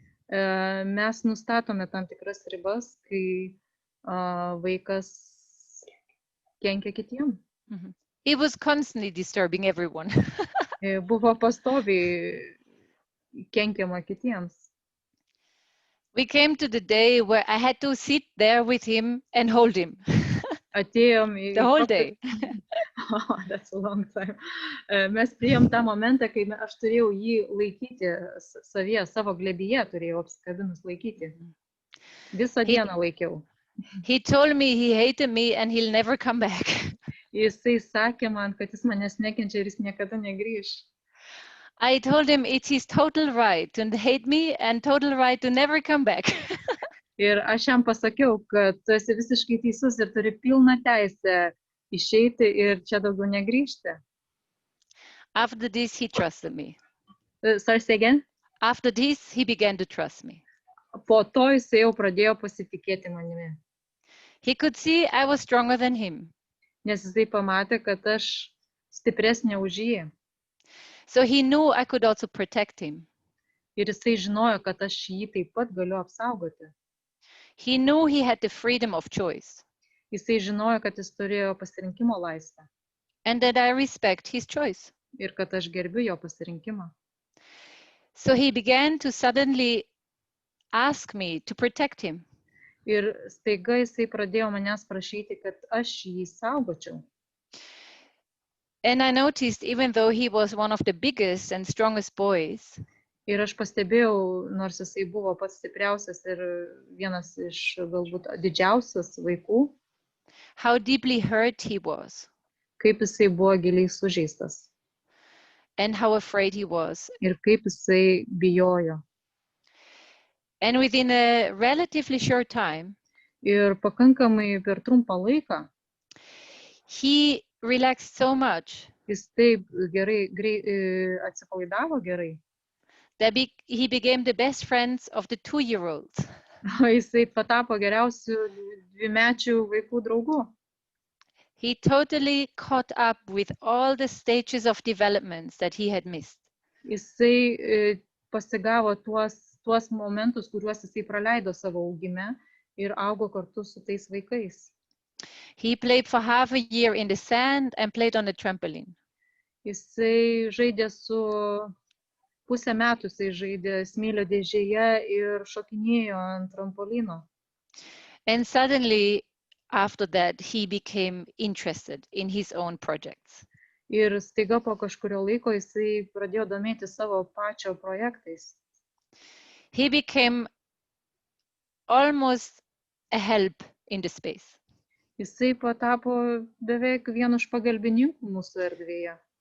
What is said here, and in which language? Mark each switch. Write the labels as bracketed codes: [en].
[lt] Mes nustatome tam tikras ribas, kai vaikas kenkia kitiem. [en] He was constantly disturbing everyone. [lt] Buvo pastoviai kenkiama kitiems. [en] We came to the day where I had to sit there with him and hold him. [lt] Atėjom [en] the whole day. Oh, that's a long time. [lt] Mes priėjom tą momentą, kai aš turėjau jį laikyti savyje, savo glėbyje turėjau apsikabinus laikyti. Visą dieną laikiau. [en] He told me he hated me and he'll never come back. [lt] Jisai sakė man, kad jis manęs nekenčia ir jis niekada negrįš. [en] I told him it's his total right to hate me and total right to never come back. [lt] Ir aš jam pasakiau, kad tu esi visiškai teisus ir turi pilną teisę išeiti ir čia daugiau negrįžti. [en] After this, he trusted me. Sorry, say again? After this, he began to trust me. [lt] Po to jisai jau pradėjo pasitikėti manimi. [en] He could see I was stronger than him. [lt] Nes jisai pamatė, kad aš stipresnė už jį. [en] So he knew I could also protect him. [lt] Ir jisai žinojo, kad aš jį taip pat galiu apsaugoti. [en] He knew he had the freedom of choice. [lt] Jisai žinojo, kad jis turėjo pasirinkimo laisvę [en] and that I respect his choice. [lt] ir kad aš gerbiu jo pasirinkimą. [en] So he began to suddenly ask me to protect him. [lt] Ir staiga jisai pradėjo manęs prašyti, kad aš jį saugočiau. [en] And I noticed, even though he was one of the biggest and strongest boys, [lt] Ir aš pastebėjau, nors jisai buvo pats stipriausias ir vienas iš galbūt didžiausias vaikų, [en] how deeply hurt he was [lt] kaip jisai buvo giliai sužeistas [en] and how afraid he was. [lt] ir kaip jisai bijojo. [en] And within a relatively short time, [lt] Ir pakankamai per trumpą laiką [en] he relaxed so much [lt] jis taip gerai atsipalaidavo gerai, [en] that he became the best friends of the 2-year-olds. [lt] jisai patapo geriausių dvimečių vaikų draugu. [en] He totally caught up with all the stages of developments that he had missed. [lt] Jisai pasigavo tuos momentus, kuriuos jisai praleido savo augime ir augo kartu su tais vaikais. [en] He played for half a year in the sand and played on a trampoline. [lt] Jisai žaidė su pusę metų, jisai žaidė smėlio dėžėje ir šokinėjo ant trampolino. [en] And suddenly, after that, he became interested in his own projects. [lt] Ir staiga po kažkurio laiko jisai pradėjo domėtis savo pačio projektais. [en] He became almost a help in the space. [lt] Jisai patapo beveik vienu iš pagalbininkų mūsų erdvėje.